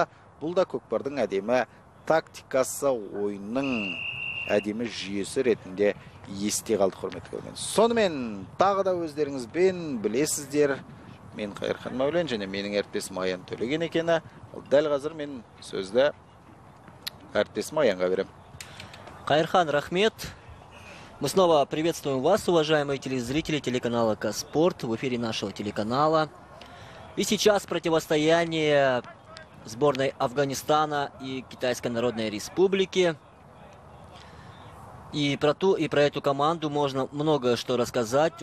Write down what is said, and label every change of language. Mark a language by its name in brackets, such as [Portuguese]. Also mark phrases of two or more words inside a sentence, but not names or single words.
[Kazakh] Бұл да көкпардың әдемі тактикасы, ойынның әдемі жүйесі ретінде есте қалды, құрметті көрермен. Сонымен тағы да өздеріңізбен білесіздер, мен Қайырхан Мәулен және менің әріптесім Аян Төлеген екені. Дәл қазір мен сөзді әріптесім Аянға берем. Қайырхан, рахмет. [Russian] Мы снова приветствуем вас, уважаемые телезрители телеканала Казспорт, в эфире нашего телеканала. И сейчас противостояние сборной Афганистана и Китайской Народной Республики. И про эту команду можно много что рассказать.